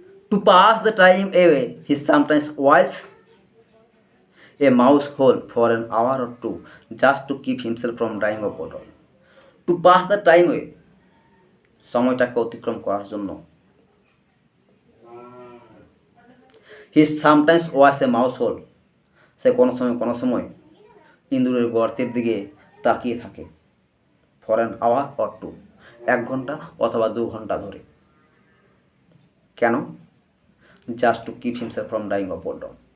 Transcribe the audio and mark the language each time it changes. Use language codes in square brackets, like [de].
[en] To pass the time away, he sometimes watches a mouse hole for an hour or two, just to keep himself from dying of boredom. To pass the time away, [bn] সময়টাকে অতিক্রম করার জন্য, [en] he sometimes watches a mouse hole, [bn] সে কোনো সময় ইঁদুরের গর্তের দিকে তাকিয়ে থাকে, [en] for an hour or two, [bn] 1 ঘন্টা অথবা 2 ঘন্টা ধরে। কেন? [en] just to keep himself from dying of boredom.